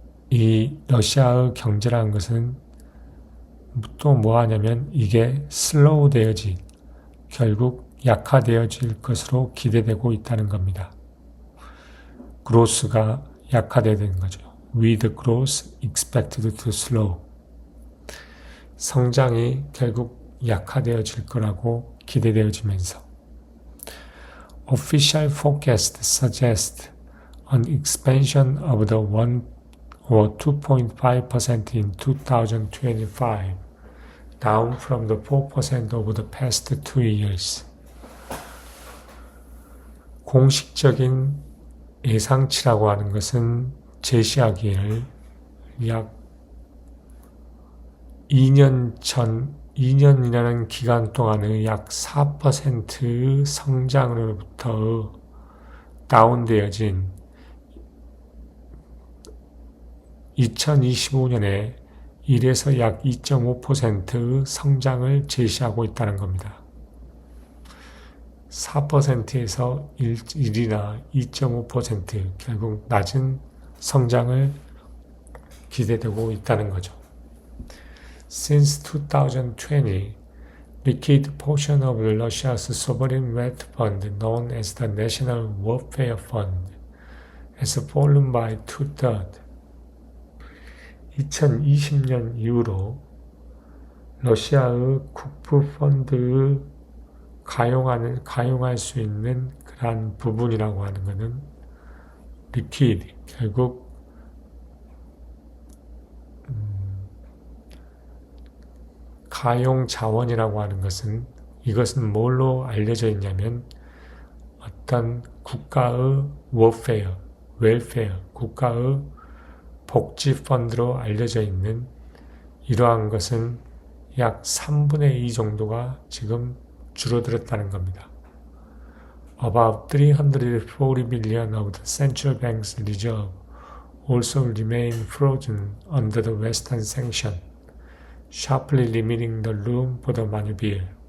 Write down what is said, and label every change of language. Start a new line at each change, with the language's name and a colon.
Korean: 러시아의 경제라는 것은 또 뭐하냐면 이게 슬로우 되어지 결국 약화되어질 것으로 기대되고 있다는 겁니다. 그로스가 약화되는 거죠.
English: With growth expected to slow.
Korean: 성장이 결국 약화되어질 거라고 기대되어지면서
English: Official forecast suggests an expansion of the 1 or 2.5% in 2025, down from the 4% over the past 2 years.
Korean: 공식적인 예상치라고 하는 것은 제시하기를 약 2년이라는 기간 동안의 약 4% 성장으로부터 다운되어진 2025년에 1에서 약 2.5% 성장을 제시하고 있다는 겁니다. 4%에서 1이나 2.5% 결국 낮은 성장을 기대되고 있다는 거죠.
English: Since 2020, liquid portion of Russia's sovereign wealth fund, known as the National Welfare Fund, has fallen by 2/3.
Korean: 2020년 이후로 러시아의 국부 펀드의 가용할 수 있는 그러한 부분이라고 하는 것은 liquid, 결국 가용 자원이라고 하는 것은 이것은 뭘로 알려져 있냐면 어떤 국가의 웰페어, 국가의 복지 펀드로 알려져 있는 이러한 것은 약 3분의 2 정도가 지금 줄어들었다는 겁니다.
English: About 340 billion of the central bank's reserve also remain frozen under the Western sanction, sharply limiting the room for the maneuver.